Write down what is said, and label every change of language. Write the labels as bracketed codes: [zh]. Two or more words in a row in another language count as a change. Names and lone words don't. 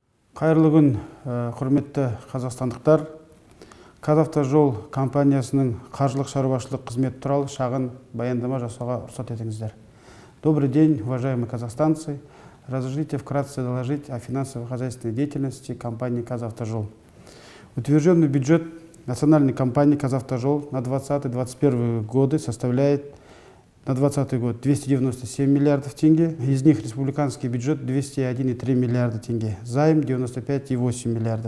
[kk] Қайырлы күн, құрметті қазақстандықтар. Қазавтожол компаниясының қаржылық шаруашылық қызметі туралы шағын баяндама жасауға рұқсат етіңіздер. [ru] Добрый день, уважаемые казахстанцы. Разрешите вкратце доложить о финансово-хозяйственной деятельности компании «Казавтожол». Утвержденный бюджет национальной компании «Казавтожол» на 2020-2021 годы составляет на 2020 год 297 миллиардов тенге, из них республиканский бюджет 201,3 миллиарда тенге, займ 95,8 миллиардов.